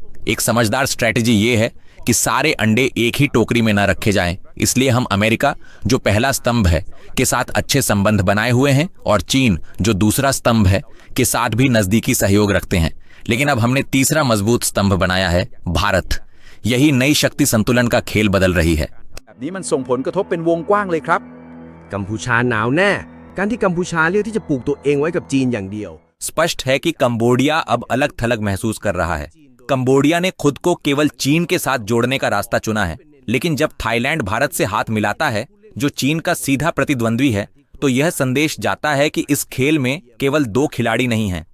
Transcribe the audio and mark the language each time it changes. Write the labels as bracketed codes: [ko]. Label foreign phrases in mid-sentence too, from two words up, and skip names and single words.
[hi] एक समझदार स्ट्रेटेजी ये है कि सारे अंडे एक ही टोकरी में न रखे जाएं। इसलिए हम अमेरिका, जो पहला स्तंभ है, के साथ अच्छे संबंध बनाए हुए हैं और चीन, जो दूसरा स्तंभ है, के साथ भी नजदीकी सहयोग रखते हैं। लेकिन अब हमने तीसरा मजबूत स्तंभ बनाया है, भारत। यही नई शक्ति संतुलन का खेल बदल रही है। [th] แบบนี้มันส่งผลกระทบเป็นวงกว้างเลยครับกัมพูชาหนาวแน่การที่กัมพูชาเลือกที่จะปลูกตัวเองไว้กับจีนอย่างเดียว [hi] स्पष्ट है कि कंबोडिया अब अलग थलग महसूस कर रहा है। कंबोडिया ने खुद को केवल चीन के साथ जोड़ने का रास्ता चुना है। लेकिन जब थाईलैंड भारत से हाथ मिलाता है, जो चीन का सीधा प्रतिद्वंद्वी है, तो यह संदेश जाता है कि इस खेल में केवल दो खिलाड़ी नहीं हैं।